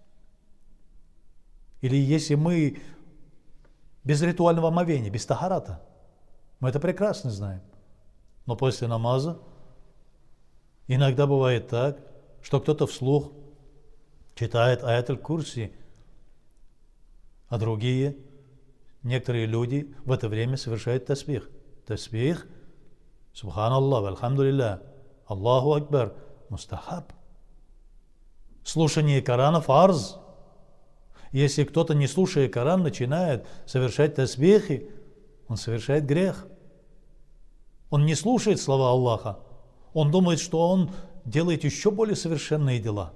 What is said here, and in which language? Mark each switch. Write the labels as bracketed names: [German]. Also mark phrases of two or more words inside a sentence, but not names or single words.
[Russian] Или если мы без ритуального омовения, без тахарата, мы это прекрасно знаем. Но после намаза иногда бывает так, что кто-то вслух читает аят аль-Курси, а другие, некоторые люди в это время совершают тасбих. Тасбих, [Arabic] سبحان الله، الحمد لله، الله أكبر, [Russian] мустахаб. Слушание Корана фарз. Если кто-то, не слушая Коран, начинает совершать тасбихи, он совершает грех. Он не слушает слова Аллаха. Он думает, что он делает еще более совершенные дела.